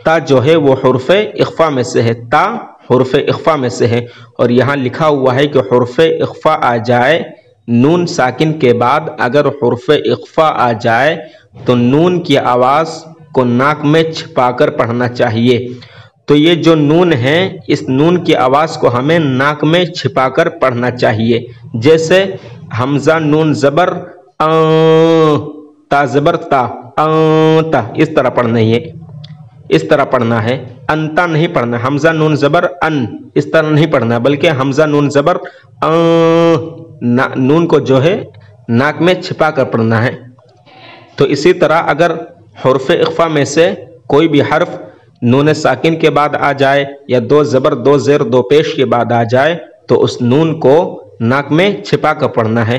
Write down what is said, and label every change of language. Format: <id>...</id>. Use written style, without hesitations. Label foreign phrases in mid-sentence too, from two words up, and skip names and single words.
<ur>تا جو ہے وہ حرف اخفا میں سے ہے۔ تا حرف اخفا میں سے ہے اور یہاں لکھا ہوا ہے کہ حرف اخفا آ جائے نون ساکن کے بعد اگر حرف اخفا آ جائے تو نون کی آواز کو ناک میں چھپا کر پڑھنا چاہیے۔ تو یہ جو نون ہے اس نون کی آواز کو ہمیں ناک میں چھپا کر پڑھنا چاہیے۔ جیسے حمزہ نون زبر تا زبر تا تا، اس طرح پڑھنا ہے، اس طرح پڑھنا ہے۔ انتا نہیں پڑھنا، حمزہ نون زبر ان اس طرح نہیں پڑھنا بلکہ حمزہ نون زبر نون کو جو ہے ناک میں چھپا کر پڑھنا ہے۔ تو اسی طرح اگر حرف اخفا میں سے کوئی بھی حرف نون ساکن کے بعد آ جائے یا دو زبر دو زیر دو پیش کے بعد آ جائے تو اس نون کو ناک میں چھپا کر پڑھنا ہے۔</ur>